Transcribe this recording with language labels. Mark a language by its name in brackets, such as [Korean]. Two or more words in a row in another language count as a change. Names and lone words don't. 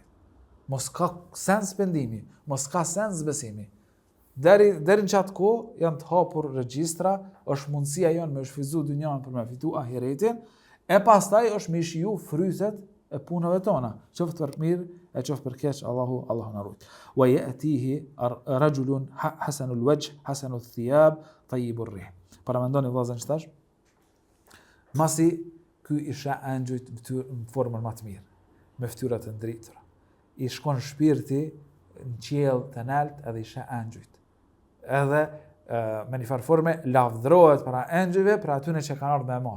[Albanian] Mos ka sens pendimi, mos ka sens besimi. Deri në qatë kohë janë të hapur regjistra, është mundësia jonë me shfizu dynjan për me fitu ahiretin, e pastaj është me shiju frytet e punëve tona, qoftë për mirë e qoftë për keq, Allahu na rujt. [Arabic] ويأتيه رجل حسن الوجه حسن الثياب, طيب الريح. [Albanian] Para mendoni vëllezër çtash? Masi ky isha angjujt në formën më të mirë, me fytyra të ndritura. I shkon shpirti në qiell të nalt edhe isha angjujt. Edhe me një farë forme lavdrohet para angjujve për atyre që kanë ardhur me marr.